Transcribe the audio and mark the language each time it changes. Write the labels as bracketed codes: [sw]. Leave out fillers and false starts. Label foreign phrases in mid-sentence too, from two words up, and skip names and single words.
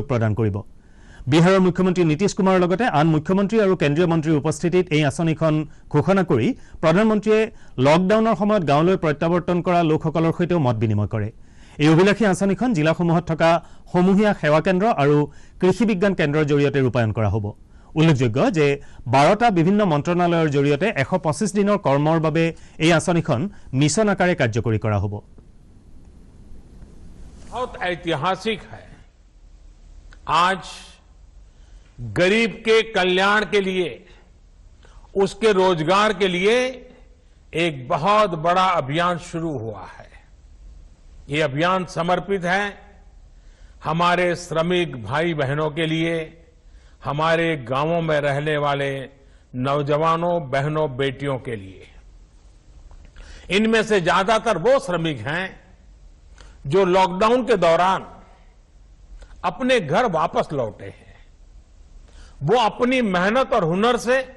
[as] প্ৰদান কৰিব বিহাৰৰ মুখ্যমন্ত্ৰী নীতিশ কুমাৰৰ লগতে আন মুখ্যমন্ত্ৰী আৰু কেন্দ্ৰীয় মন্ত্ৰীৰ উপস্থিতিত এই আঁচনিখন ঘোষণা কৰি প্ৰধানমন্ত্ৰীয়ে লকডাউনৰ সময়ত গাঁৱলৈ প্ৰত্যাৱৰ্তন কৰা লোকসকলৰ সৈতেও মত বিনিময় কৰে এই অভিলাষী আঁচনিখন জিলাসমূহত থকা সমূহীয়া সেৱা কেন্দ্ৰ আৰু কৃষি বিজ্ঞান কেন্দ্ৰৰ জৰিয়তে ৰূপায়ণ কৰা হ'ব উল্লেখযোগ্য যে 12টা বিভিন্ন মন্ত্ৰণালয়ৰ জৰিয়তে 125 দিনৰ কৰ্মৰ বাবে এই আঁচনিখন মিছন আকাৰে কাৰ্যকৰী কৰা হ'ব [hi] बहुत ऐतिहासिक है आज गरीब के कल्याण के लिए उसके रोजगार के लिए एक बहुत बड़ा अभियान शुरू हुआ है ये अभियान समर्पित है हमारे श्रमिक भाई बहनों के लिए हमारे गांवों में रहने वाले नौजवानों बहनों बेटियों के लिए इनमें से ज्यादातर वो श्रमिक हैं जो लॉकडाउन के दौरान अपने घर वापस लौटे हैं वो अपनी मेहनत और हुनर से